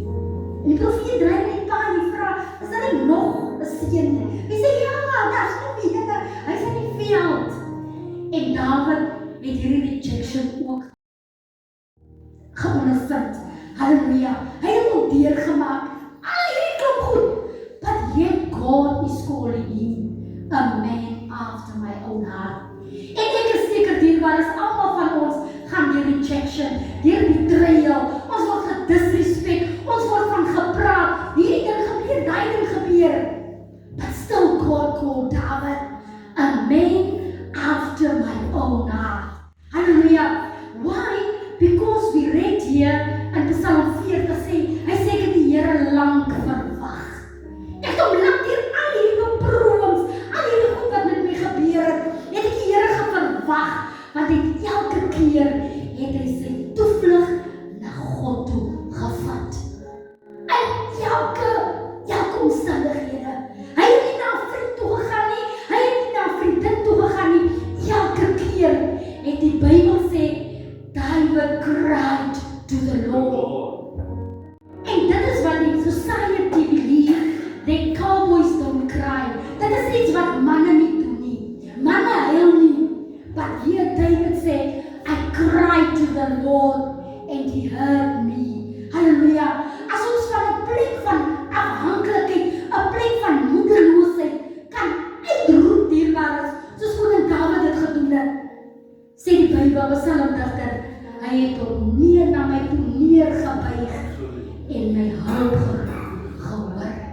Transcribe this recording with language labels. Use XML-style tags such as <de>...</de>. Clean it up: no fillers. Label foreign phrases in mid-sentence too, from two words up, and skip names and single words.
<af>En die profeet draai net pa en die vra, is daar nie nog 'n seun nie? Hy sê ja, daar's nog een. Hy's in die veld. En Dawid het hierdie rejection ook geondervind. Halleluja. Hy het ook deurgemaak. Al hierdie klop goed.</af> <en>But yet God is calling him a man after my own heart.</en> <af>En ek is seker dierbaar is almal van ons gaan deur rejection, deur betrayal. Ons word gedisrespek, ons word van gepraat. Hierdie ding gebeur, daai ding gebeur.</af> <en>But still God called David a man after my own heart. Hallelujah. Why? Because we read here in Psalm 40</en> <af>sê, hy sê ek het die Here lank verwag. Ek het hom lank deur al hierdie beproewings, al hierdie goed wat met my gebeur het ek die Here verwag, want elke keer het hy sy toevlug na God toe gevat. In elke omstandighede. Hy het nie na 'n vriend toe gegaan nie, hy het nie na 'n vriendin toe gegaan nie. Elke keer het die Bybel sê,</af> <en>David cried to the Lord.</en> <af>En dit is wat die</af> <en>society believe, that cowboys don't cry.</en> <af>Dit is iets wat manne nie doen nie. Manne huil nie.</af> <en>But here</en> <af>David sê,</af> <en>I cried to the Lord and he heard me.</en> <af>Halleluja. As ons van 'n plek van afhanklikheid, 'n plek van moedeloosheid kan uitroep dierbaar is, soos koning Dawid dit gedoen het, sê die Bybel, psalmdigter, hy het hom neer na my toe neergebuig en my hulp gehoor.</af>